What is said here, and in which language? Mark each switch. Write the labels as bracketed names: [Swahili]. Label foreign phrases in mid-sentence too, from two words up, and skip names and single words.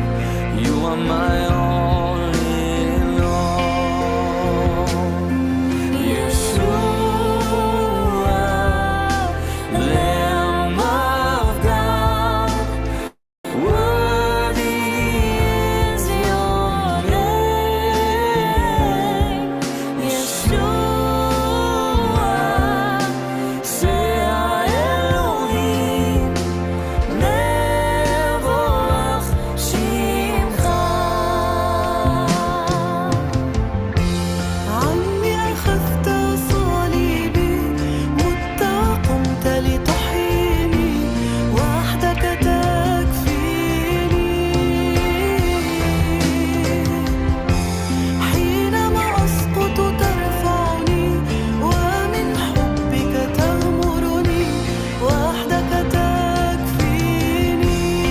[English] You are my all in all. Yeshua, Lamb of God, worthy is your name. [Hebrew] ישוע, זה האלוהים, מבורך שמך. [Arabic] عمي أخذت صليبي، مت وقمت لتحييني، وحدك تكفيني. حينما أسقط ترفعني، ومن حبك تغمرني، وحدك تكفيني.